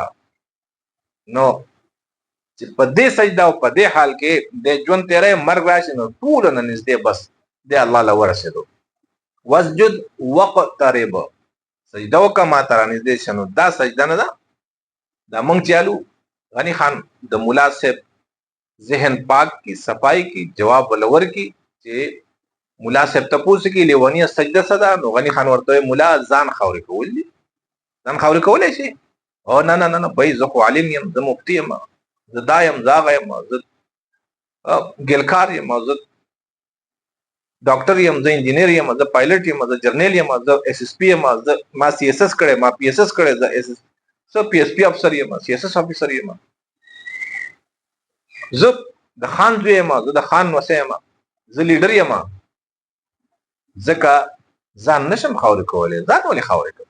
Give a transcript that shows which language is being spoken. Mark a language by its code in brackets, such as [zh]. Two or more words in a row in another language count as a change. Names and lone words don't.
[ps] نو چې په دې سجده او په دې حال کې د ژوند تیری، مرګ راشي، نو ټولو نه نږدې بس دی الله له ورسېدو. [ar] وسجد واقترب، [ps] سجده وکړه ما ته رانږدې شه. نو دا سجده نه ده، دا موږ چالو غني خان د ملا صاحب ذهن پاک کی، صفائی کی، جواب ولور کی. چې ملا صاحب تپوس کی لیونیه سجده صدا، نو غني خان ورته مولا ځان خاورې کول دي. ځان خاورې کولی شي؟ او نه نه نه بھائی، زه خو عالم یم، زه مفتی یم، زه دا یم، زه هغه یم، زه ګلکار یم، زه ډاکټر یم، زه انجینیر یم، زه پایلټ یم، زه جرنیل یم، زه ایس ایس پی یم، ما سی ایس ایس کړی، ما پی ایس ایس کړی، زه پی ایس پی افسر یم، سی ایس ایس افسر یم، زه د خان زوی یم، زه د خان نوسی یم، زه لیډر یم، ځکه ځان نشم خاورې کولی، ځان ولې خاورې کوم؟